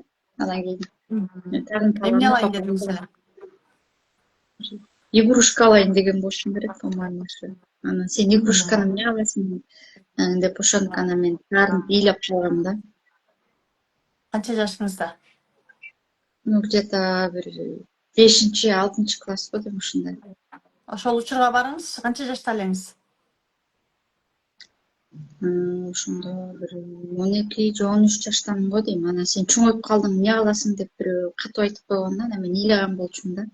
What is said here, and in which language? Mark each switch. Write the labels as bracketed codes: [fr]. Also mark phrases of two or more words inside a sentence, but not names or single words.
[ky] Анан кийин мен тагын Эмне калганда алайын папам дедиңиз эле? игрушка алайын деген болушум керек, по-моему, ошо. Анан сен игрушканы эмне аласың деп ошондук анан мен таарынып ыйлап калгам да. Канча жашыңызда? [ru] Ну, где-то [ky] бир 5-6 класс го дейм ушундай. Ошол учурга барыңыз, канча жашта элеңиз? Ошондо бир 12 же 13 жаштамын го дейм. Анан сен чоңоюп калдың, эмне аласың деп бирөө катып айтып койгон да, анан мен ыйлаган болчумун да.